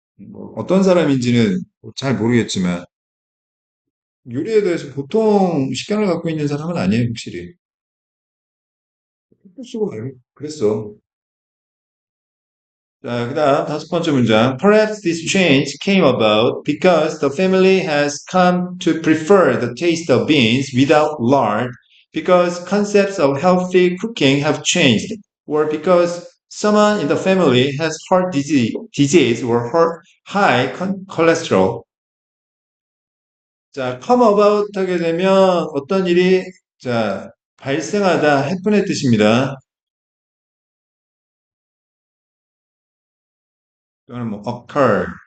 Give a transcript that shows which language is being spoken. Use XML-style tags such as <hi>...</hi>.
<ko>뭐 어떤 사람인지는 잘 모르겠지만, 요리에 대해서 보통 식견을 갖고 있는 사람은 아니에요, 확실히. 쓰고 그랬어. 자, 그다음 다섯 번째 문장.</ko> <en>Perhaps this change came about because the family has come to prefer the taste of beans without lard, because concepts of healthy cooking have changed, or because someone in the family has disease or high cholesterol.</en> <ko>자, come about 하게 되면 어떤 일이 자 발생하다, happen 뜻입니다. 또는 뭐 occur.</ko>